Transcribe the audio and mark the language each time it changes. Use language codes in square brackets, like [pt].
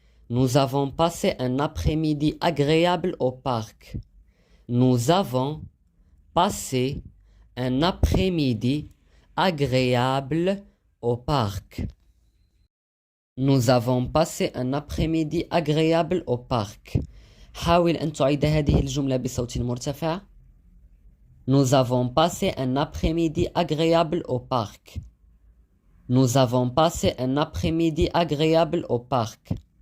[fr] Nous avons passé un après-midi agréable au parc. Nous avons passé un après-midi agréable au parc. Nous avons passé un après-midi agréable au parc. [ar] حاول أن تعيد هذه الجملة بصوت مرتفع. [fr] Nous avons passé un après-midi agréable au parc. Nous avons passé un après-midi agréable au parc.